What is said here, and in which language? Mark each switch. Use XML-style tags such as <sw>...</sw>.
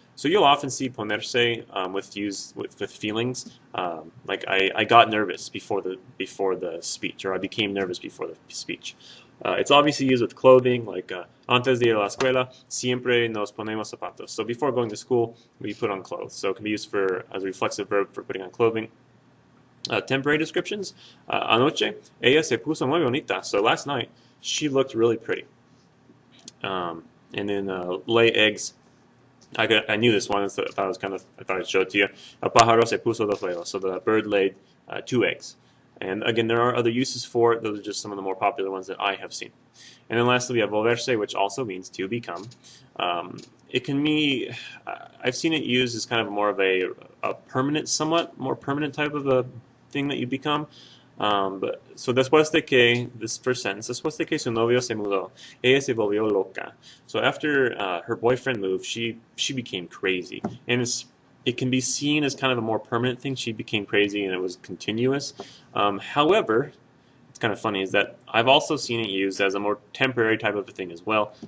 <en>So you'll often see ponerse with feelings, like I got nervous before the speech, or I became nervous before the speech. It's obviously used with clothing, like</en> <es>antes de ir a la escuela, siempre nos ponemos zapatos.</es> <en>So before going to school, we put on clothes. So it can be used as a reflexive verb for putting on clothing. Temporary descriptions.</en> <es>Anoche, ella se puso muy bonita.</es> <en>So last night, she looked really pretty. And then lay eggs. I knew this one. I thought I'd show it to you.</en> <es>El pájaro se puso dos huevos.</es> <en>So the bird laid 2 eggs. And again, there are other uses for it. Those are just some of the more popular ones that I have seen. And then lastly, we have volverse, which also means to become. It can be, I've seen it used as kind of more of a permanent, somewhat more permanent type of a thing that you become. So</en> <es>después de que,</es> <en>this first sentence,</en> <es>después de que su novio se mudó, ella se volvió loca.</es> <en>So after her boyfriend moved, she became crazy. And it can be seen as kind of a more permanent thing. She became crazy and it was continuous. However, it's kind of funny is that I've also seen it used as a more temporary type of a thing as well.</en>